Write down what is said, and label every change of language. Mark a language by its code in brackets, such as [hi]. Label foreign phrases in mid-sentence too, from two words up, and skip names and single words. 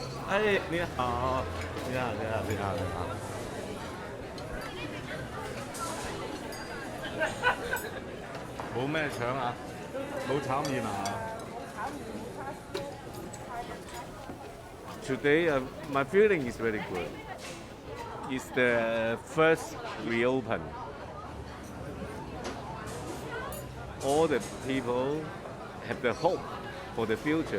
[yue] 哎，你好，你好，你好，你好，你好。冇咩搶啊？冇炒麵啊 ？ [en] Today, my feeling is very good. It's the first reopen. All the people have the hope for the future.